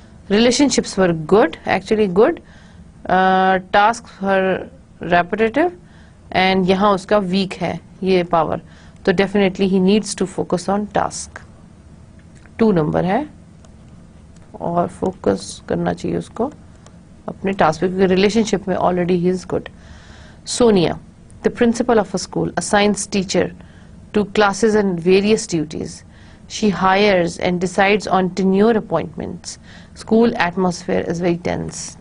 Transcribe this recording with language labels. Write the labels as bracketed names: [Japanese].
[English] Relationships were good, actually good. Tasks were repetitive, and [Hindi] यहाँ उसका weak है ये power. [English] तो definitely he needs to focus on task. [Hindi] 2 number है और focus करना चाहिए उसको अपने टास्क पे, क्योंकि रिलेशनशिप में [English] Already he is good. Sonia, the principal of a school, assigns teacher to classes and various duties. She hires and decides on tenure appointments. School atmosphere is very tense.